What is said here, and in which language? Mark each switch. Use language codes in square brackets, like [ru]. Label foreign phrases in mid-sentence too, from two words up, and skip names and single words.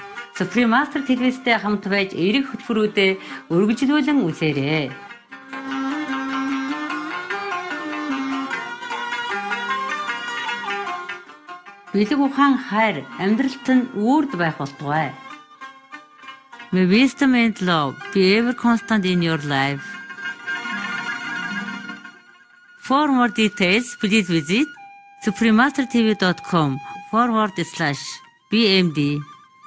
[mn] Supreme Master телевизтэй хамт байж эрэг хөтөлбөрүүдэд үргэлжлүүлэн үзээрэй. Бэлэг ухаан хайр амьдралд нь үрд байх болтугай. [en] May wisdom and love be ever constant in your life. For more details, please visit suprememastertv.com/BMD.